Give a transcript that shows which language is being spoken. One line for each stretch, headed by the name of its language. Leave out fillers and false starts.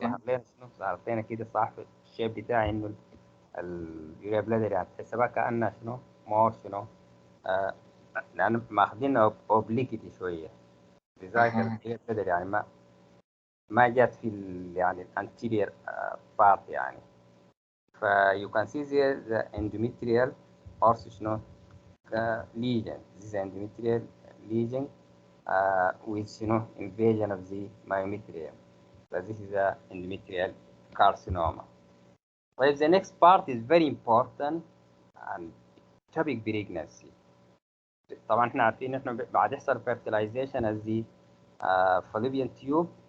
Arabic: ظهر لنا شنو؟ ظهر لنا كده صح في الشيب بتاعي انه اليوريا بلادر يعني تحسبها كأنها شنو؟ مور شنو؟ لأن ماخذين obliquity شوية. لذلك أها. اليوريا بلادر يعني ما جات في يعني الانتيرير بارت يعني.
English: ف you can see there the endometrial also شنو؟ lesion. This is endometrial lesion with invasion of the myometrium. So this is a endometrial carcinoma. Well, the next part is very important and ectopic pregnancy.
Arabic: طبعا احنا عارفين احنا بعد يحصل
English: fertilization as the fallopian tube.